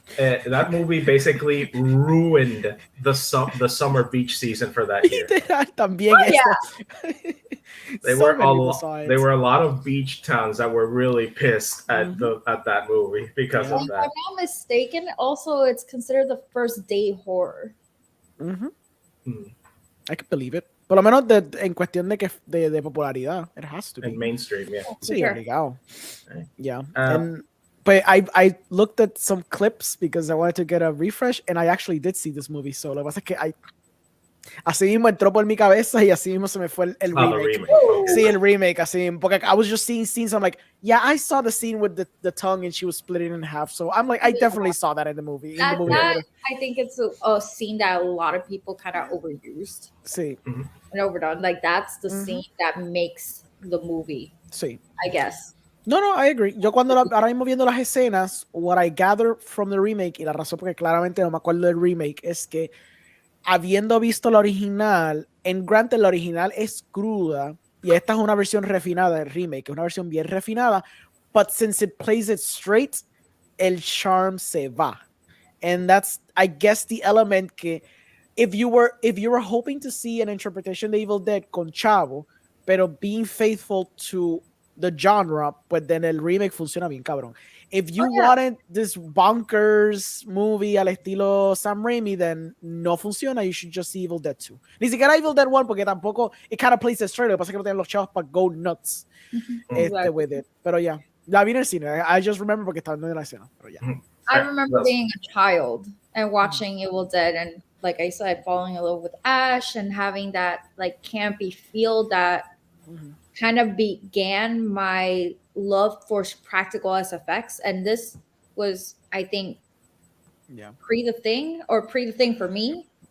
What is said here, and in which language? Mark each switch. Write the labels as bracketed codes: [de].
[en] That movie basically ruined the summer beach season for that year. [es] También [en] There were a lot of beach towns that were really pissed at that movie because of If that. I'm not mistaken, also it's considered the first day horror. I can believe it. [es] Por lo menos en cuestión de popularidad, [en] it has to be. And mainstream, yeah. [es] Sí, [en] Sure. [es] obligado. [en] Okay. Yeah. But I looked at some clips because I wanted to get a refresh, and I actually did see this movie. [es] So lo que pasa es que así mismo entró por mi cabeza y así mismo se me fue el remake. Sí, el remake, así, porque [en] I was just seeing scenes. I'm like, yeah, I saw the scene with the tongue and she was split in half. So I'm like, I definitely saw that in the movie. That I think it's a scene that a lot of people kind of overused. [es] Sí. [en] And overdone. Like that's the scene that makes the movie. [es] Sí. [en] I guess. No, I agree. [es] Yo cuando ahora mismo viendo las escenas, [en] what I gather from the remake, [es] y la razón porque claramente no me acuerdo del remake, es que habiendo visto la original, en granted la original es cruda, y esta es una versión refinada del remake, es una versión bien refinada, [en] but since it plays it straight, [es] el charm se va. [en] And that's, I guess, the element que if you were hoping to see an interpretation [es] de Evil Dead con Chavo, pero [en] being faithful to the genre, pues then [es] el remake funciona bien cabrón. [en] If you wanted this bonkers movie [es] al estilo Sam Raimi, [en] then [es] no funciona. [en] You should just see Evil Dead 2. [es] Ni siquiera Evil Dead 1, porque tampoco [en] it kind of plays it straight. [es] Lo que pasa es que no tienen los chavos para [en] go nuts with it. [es] Pero ya, la vi en el cine. [en] I just remember [es] porque estaba en la escena. Pero ya. [en] I remember being a child and watching Evil Dead, and like I said, falling in love with Ash and having that like campy feel that kind of began my love for practical SFX. And this was, I think, pre the thing for me.